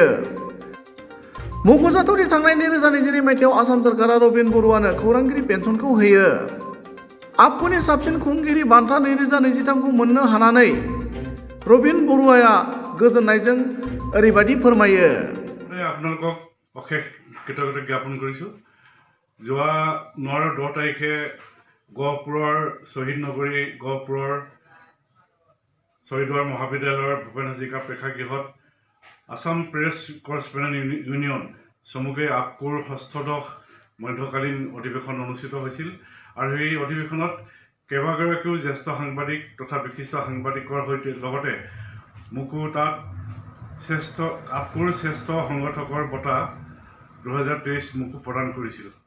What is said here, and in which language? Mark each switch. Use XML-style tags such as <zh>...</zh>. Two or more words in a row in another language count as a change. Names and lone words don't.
<brx>मख'जाथावदि थांनाय 2022 मायथाइयाव आसाम सोरखारा रबिन बरुवानो खौरांगिरि पेन्सनखौ होयो। आबकुनि साबसिन खुंगिरि बान्था 2023 खौ मोननो हानानै रबिन बरुवाया गोजोननायजों ओरैबायदि फोरमायो।</brx> <as>আপোনালোকক অশেষ কৃতজ্ঞতা জ্ঞাপন কৰিছোঁ। যোৱা 9 আৰু 10 তাৰিখে গহপুৰৰ শ্বহীদ নগৰী গহপুৰৰ ছয়দুৱাৰ মহাবিদ্যালয়ৰ ভূপেন হাজৰিকা প্ৰেক্ষাগৃহত আসাম প্ৰেছ কৰেছপণ্ডেণ্ট ইউনিয়ন চমুকৈ আবকুৰ ষষ্ঠদশ মধ্যকালীন অধিৱেশন অনুষ্ঠিত হৈছিল আৰু এই অধিৱেশনত কেইবাগৰাকীও জ্যেষ্ঠ সাংবাদিক তথা বিশিষ্ট সাংবাদিকৰ লগতে মোকো তাত আবকুৰ শ্ৰেষ্ঠ সংগঠকৰ বঁটা 2023 মোকো প্ৰদান কৰিছিল।</as>